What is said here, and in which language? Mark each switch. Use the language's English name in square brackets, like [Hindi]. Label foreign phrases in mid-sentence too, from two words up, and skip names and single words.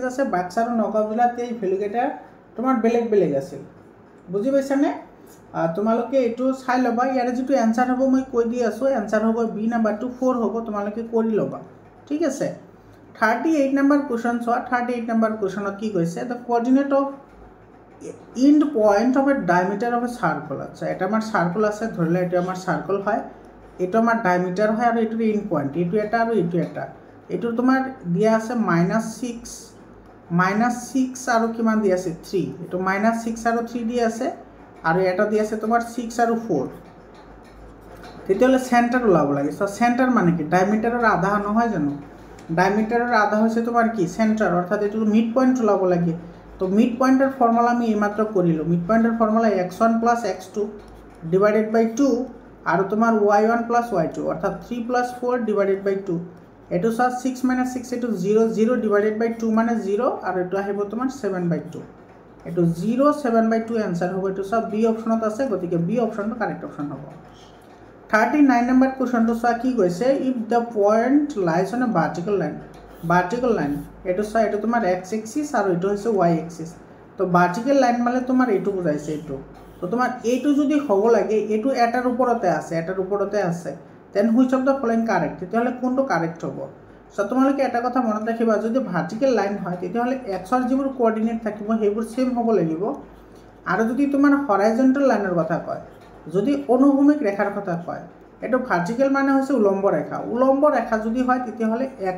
[Assamese] আছে বাক্সা আৰু নগাঁও জিলাতে এই ভ্যালু কেটা তোমাৰ বেলেগ আছিল বুজি পাইছানে তোমালোকে এটো চাই লবা ইয়াৰে যেটো आंसर হ'ব মই কৈ দি আছো आंसर হ'ব বি নাম্বাৰটো 4 হ'ব তোমালোকে কৰি লবা ঠিক আছে 38 নম্বৰ কোৱেশ্চন চোৱা 38 নম্বৰ কোৱেশ্চনত কি কৈছে [English] the coordinate of end point of a diameter of a circle [Assamese] আচ্ছা এটা আমাৰ সার্কেল আছে ধৰিলে এটা আমাৰ সার্কেল হয় এটা আমাৰ ডায়ামিটাৰ হয় আৰু এটো [English] end point [Assamese] এটো এটা আৰু এটো এটা এটো তোমাৰ দিয়া আছে -6 আৰু কিমান দিয়া আছে 3 এটো -6 আৰু 3 দিয়া আছে আৰু এটা দিয়া আছে তোমাৰ 6 আৰু 4 তেতিয়ালে সেন্টার ওলাব লাগে [English] so center [Assamese] মানে কি ডায়ামিটাৰৰ আধা নহয় জানো ডায়ামিটাৰৰ আধা হৈছে তোমাৰ কি সেন্টার অৰ্থাৎ এটো [English] mid point [Assamese] ওলাব লাগে তো [English] mid pointer formula [Assamese] আমি এইমাত্র করিলো [English] mid pointer formula [Assamese] x1 + x2 [English] divided by 2 [Assamese] আর তোমার y1 + y2 অর্থাৎ 3 + 4 [English] divided by 2 [Assamese] এটো সব 6 - 6 এটো 0 0 [English] divided by 2 [Assamese] মানে 0 আর এটো আহিব তোমার 7/2 এটো 0 7/2 आंसर হবে এটো সব বি অপশনত আছে গতিকে বি অপশনটো [English] correct option [Assamese] হবে 39 নম্বৰ কোৱেশ্চনটো চোৱা কি কৈছে [English] if the point lies on a vertical line [Assamese] এটো চোৱা এটো তোমাৰ x এক্সিস আৰু এটো হৈছে y এক্সিস তো [English] vertical line [Assamese] মানে তোমাৰ এটো বুজাইছে এটো তো তোমাৰ এটো যদি হ'ব লাগে এটো এটাৰ ওপৰতে আছে [English] then which of the following correct [Assamese] তেতিয়াহলে কোনটো কারেক্ট হ'ব সো তোমালোকে এটা কথা মনত ৰাখিবা যদি [English] vertical line [Assamese] হয় তেতিয়াহলে x ৰ যিবোৰ কোঅৰ্ডিনেট থাকিব সেইবোৰ সেম হ'ব লাগিব আৰু যদি তোমাৰ [English] horizontal line [Assamese] কথা কয় যদি অনুভূমিক ৰেখাৰ কথা কয় এটো ভার্টিক্যাল মানে হৈছে উলম্ব ৰেখা যদি হয় তেতিয়াহলে x